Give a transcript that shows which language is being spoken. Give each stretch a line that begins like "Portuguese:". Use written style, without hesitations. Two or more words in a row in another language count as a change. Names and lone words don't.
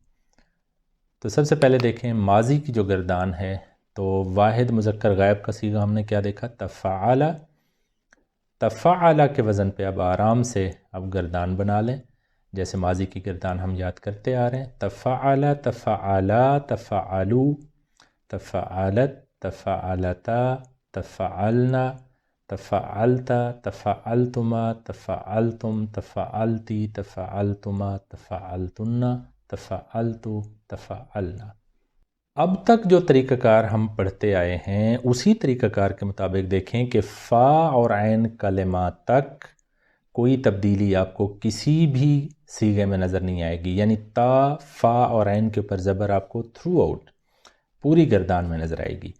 Urdu: تو سب سے پہلے دیکھیں ماضی کی جو گردان ہے، تو واحد مذکر غائب کا صیغہ ہم نے کیا دیکھا؟
Arabic: تفعل۔
Urdu: تفعل کے وزن پہ اب آرام سے اب گردان بنا لیں، جیسے ماضی کی گردان ہم یاد کرتے آ رہے ہیں۔
Arabic: تفعل، تفعلا، تفعلو، تفعلت، تفعلتا، تفعلنا، تفعلت، تفعلتما، تفعلتم، تفعلتی، تفعلتما، تفعلتن، تفعلتو، تفعلنا۔
Urdu: اب تک جو طریقہ کار ہم پڑھتے آئے ہیں، اسی طریقہ کار کے مطابق دیکھیں کہ فا اور عین کلمات تک کوئی تبدیلی آپ کو کسی بھی صیغے میں نظر نہیں آئے گی، یعنی تا، فا اور عین کے اوپر زبر آپ کو تھرو آؤٹ پوری گردان میں نظر آئے گی۔